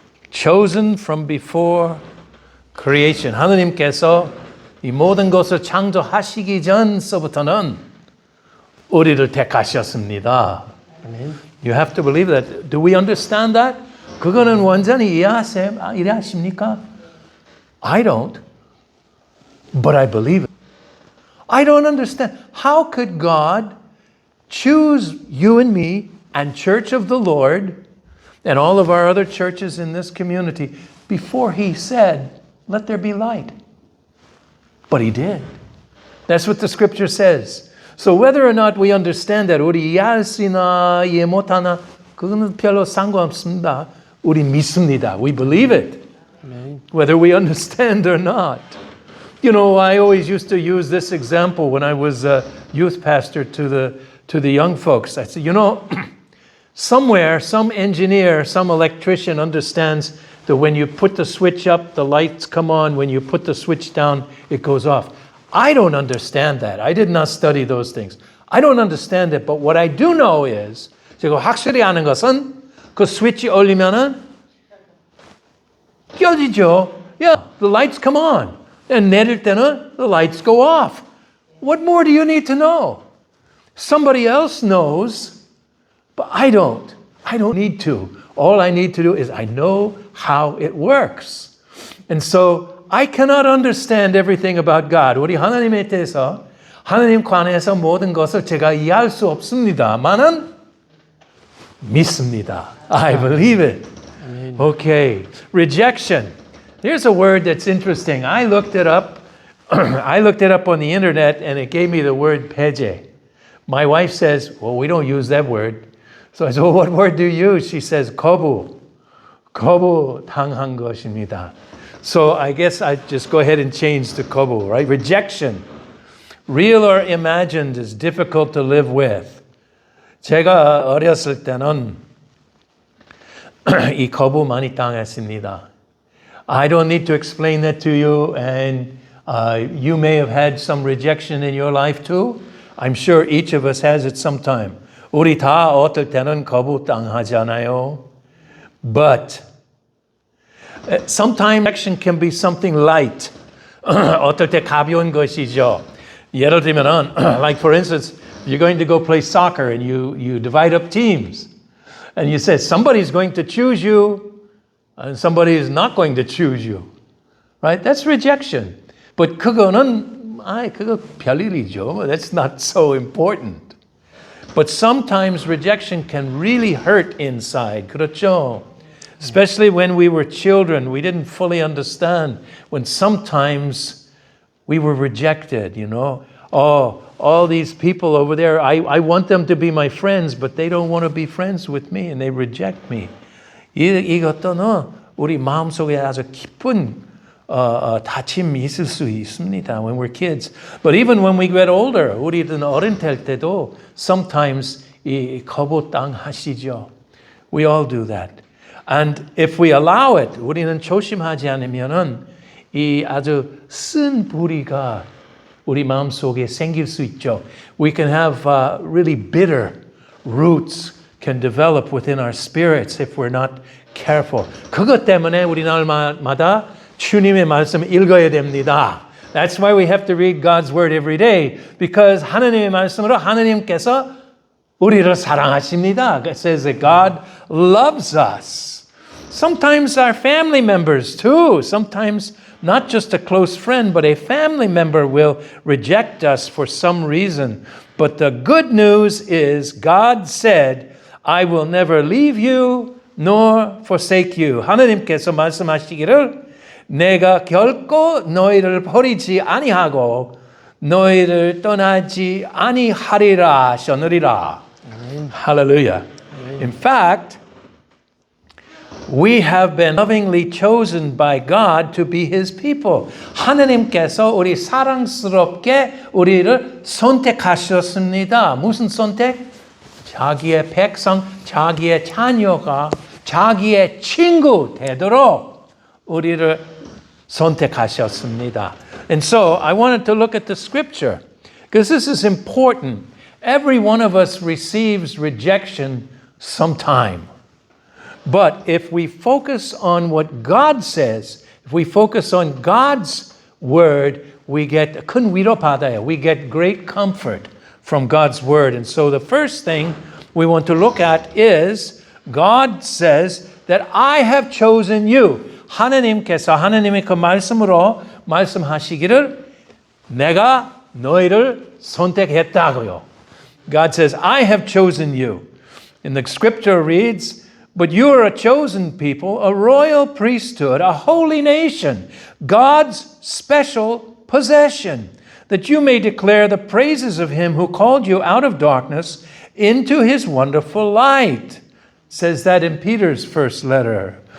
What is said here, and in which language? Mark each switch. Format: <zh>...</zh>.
<en>chosen from before creation.</en> <ko>하느님께서 이 모든 것을 창조하시기 전서부터는 우리를 택하셨습니다.</ko> <en>You have to believe that. Do we understand that?</en> <ko>그거는 완전히 이해하십니까?</ko> <en>I don't. But I believe it. I don't understand. How could God choose you and me and Church of the Lord and all of our other churches in this community before He said, let there be light? But He did. That's what the scripture says. So whether or not we understand that,</en> <ko>우리 이해할 수 있나 이해 못하나 그거는 별로 상관없습니다. 우리 믿습니다.</ko> <en>We believe it. Amen. Whether we understand or not. You know, I always used to use this example when I was a youth pastor to the young folks. I said, you know, somewhere, some engineer, some electrician understands that when you put the switch up, the lights come on. When you put the switch down, it goes off. I don't understand that. I did not study those things. I don't understand it. But what I do know is,</en> <ko>제가 확실히 아는 것은 그 스위치 올리면은 켜지죠.</ko> <en>Yeah, the lights come on. And</en> <ko>내릴 때는</ko> <en>the lights go off. What more do you need to know? Somebody else knows, but I don't. I don't need to. All I need to do is I know how it works. And so I cannot understand everything about God.</en> <ko>우리 하나님에 대해서 하나님 관해서 모든 것을 제가 이해할 수 없습니다만은 믿습니다.</ko> <en>I believe it. Okay. Rejection. Here's a word that's interesting. I looked it up. I looked it up on the internet and it gave me the word 배제. My wife says, well, we don't use that word. So I said, well, what word do you use?</en> <ko>She says, 거부. 거부당한 것입니다.</ko> <en>So I guess I just go ahead and change to 거부, right? Rejection. Real or imagined is difficult to live with.</en> <ko>제가 어렸을 때는 이 거부 많이 당했습니다.</ko> <en>I don't need to explain that to you, and you may have had some rejection in your life too. I'm sure each of us has it sometime.</en> <ko>우리 다 어떨 때는 거부 당하잖아요.</ko> <en>But sometimes rejection can be something light.</en> <ko>어떨 때 가벼운 것이죠. 예를 들면은,</ko> <en>like for instance, you're going to go play soccer and you divide up teams. And you say somebody's going to choose you and somebody is not going to choose you. Right? That's rejection.</en> <ko>But 그거는 그거 별일이죠.</ko> <en>That's not so important. But sometimes rejection can really hurt inside.</en> <ko>그렇죠?</ko> <en>Especially when we were children, we didn't fully understand when sometimes we were rejected, you know. Oh, all these people over there, I want them to be my friends, but they don't want to be friends with me and they reject me.</en> <ko>이것도 우리 마음속에 아주 깊은 다침이 있을 수 있습니다</ko> <en>when we're kids. But even when we get older,</en> <ko>우리는 어른 될 때도</ko> <en>sometimes</en> <ko>이 거부당하시죠.</ko> <en>We all do that. And if we allow it,</en> <ko>우리는 조심하지 않으면은 이 아주 쓴 뿌리가 우리 마음속에 생길 수 있죠.</ko> <en>We can have really bitter roots can develop within our spirits if we're not careful.</en> <ko>그것 때문에 우리 날마다 주님의 말씀을 읽어야 됩니다.</ko> <en>That's why we have to read God's word every day.</en> <ko>Because 하나님의 말씀으로 하나님께서 우리를 사랑하십니다.</ko> <en>It says that God loves us. Sometimes our family members too. Sometimes not just a close friend, but a family member will reject us for some reason. But the good news is God said, I will never leave you nor forsake you.</en> <ko>하나님께서 말씀하시기를 내가 결코 너희를 버리지 아니하고 너희를 떠나지 아니하리라 하셨느니라.</ko> <en>Hallelujah. In fact, we have been lovingly chosen by God to be His people.</en> <ko>하나님께서 우리 사랑스럽게 우리를 선택하셨습니다. 무슨 선택? 자기의 백성, 자기의 자녀가 자기의 친구 되도록 우리를 선택하셨습니다.</ko> <en>And so I wanted to look at the scripture because this is important. Every one of us receives rejection sometime. But if we focus on what God says, if we focus on God's word, we get</en> <ko>큰 위로 받아요.</ko> <en>We get great comfort from God's word. And so the first thing we want to look at is God says that I have chosen you.</en> <ko>하나님께서 하나님의 그 말씀으로 말씀하시기를 내가 너희를 선택했다고요.</ko> <en>God says, I have chosen you. And the scripture reads, but you are a chosen people, a royal priesthood, a holy nation, God's special possession, that you may declare the praises of him who called you out of darkness into his wonderful light. It says that in Peter's first letter.</en>